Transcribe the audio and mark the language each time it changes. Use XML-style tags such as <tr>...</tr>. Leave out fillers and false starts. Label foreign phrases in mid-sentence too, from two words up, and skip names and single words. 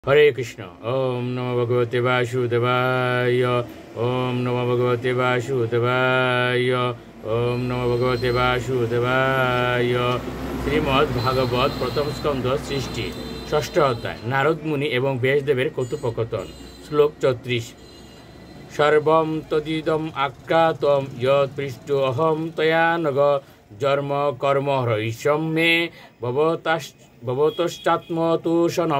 <sa>হরে কৃষ্ণ। ওম নমো ভগবতে বাসুদেবায়। ওম নমো ভগবতে বাসুদেবায়। ওম নমো ভগবতে বাসুদেবায়।</sa> <bn>শ্রীমদ্ ভাগবত প্রথম স্কন্ধ সৃষ্টি, ষষ্ঠ অধ্যায়। নারদ মুনি এবং ব্যাসদেবের কৌতুককথন। শ্লোক 34।</bn> <sa>সর্বম তদিদম আখ্যাতম যৎ পৃষ্টো অহম তয়া নগ জন্ম কর্ম হ্রৈষম মে ভবতশ্চাত্মতুষণম।</sa>